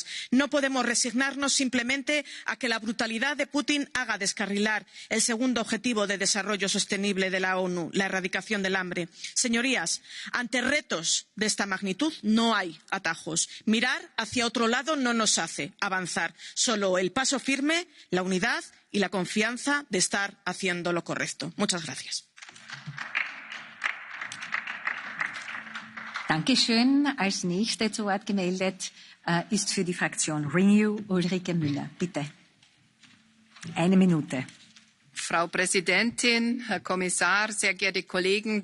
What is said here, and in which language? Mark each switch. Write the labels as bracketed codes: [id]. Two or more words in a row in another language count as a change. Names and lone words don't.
[es] No podemos resignarnos simplemente a que la brutalidad de Putin haga descarrilar el segundo objetivo de desarrollo sostenible de la ONU, la erradicación del hambre. Señorías, ante retos de esta magnitud no hay atajos. Mirar hacia otro lado no nos hace avanzar. Solo el paso firme, la unidad y la confianza de estar haciendo lo correcto. Muchas gracias. [de] Dankeschön. Als nächste zu Wort gemeldet ist für die Fraktion Renew Ulrike Müller. Bitte. Eine Minute. Frau Präsidentin, Herr Kommissar, sehr geehrte Kollegen!